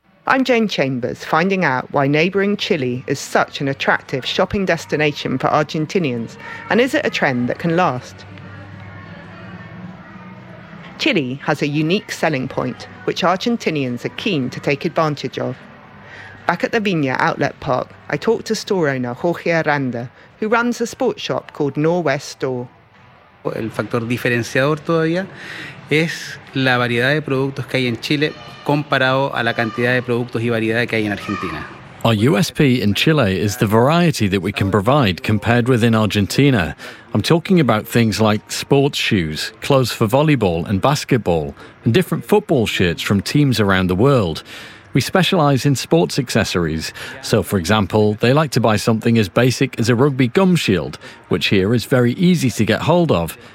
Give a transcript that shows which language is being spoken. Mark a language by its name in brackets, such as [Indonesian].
[English] I'm Jane Chambers, finding out why neighbouring Chile is such an attractive shopping destination for Argentinians, and is it a trend that can last? Chile has a unique selling point, which Argentinians are keen to take advantage of. Back at the Viña Outlet Park, I talked to store owner Jorge Aranda, who runs a sports shop called Norwest Store. [Spanish] El factor diferenciador todavía es la variedad de productos que hay en Chile comparado a la cantidad de productos y variedad que hay en Argentina. [English] Our USP in Chile is the variety that we can provide compared with in Argentina. I'm talking about things like sports shoes, clothes for volleyball and basketball, and different football shirts from teams around the world. We specialize in sports accessories. So, for example, they like to buy something as basic as a rugby gum shield, which here is very easy to get hold of.